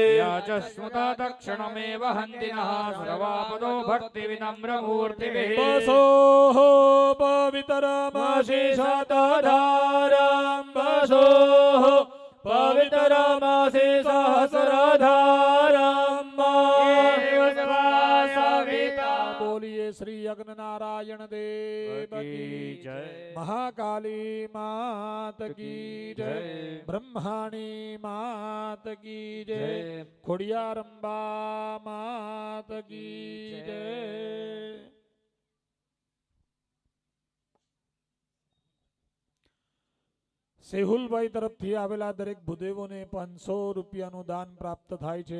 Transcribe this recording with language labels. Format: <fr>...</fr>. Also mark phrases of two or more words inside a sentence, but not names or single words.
<sa>या च स्मृता तत्क्षणमेव हन्ति नः सर्वापदो भक्तिविनम्रमूर्तिभिः वसोः पवित्रमाशेषाताधारां वसोः पवित्रमासे सहस्रधारां एव सभाया</sa> <gu>બોલીએ શ્રી યજ્ઞ નારાયણ દેવ કી જય.</gu> <hi>महाकाली मात की जय ब्रह्माणी मात की जय खोडियारंबा मात की जय.</hi> <gu>સેહુલભાઈ તરફથી આવેલા દરેક ભૂદેવોને 500 રૂપિયાનું દાન પ્રાપ્ત થાય છે.</gu>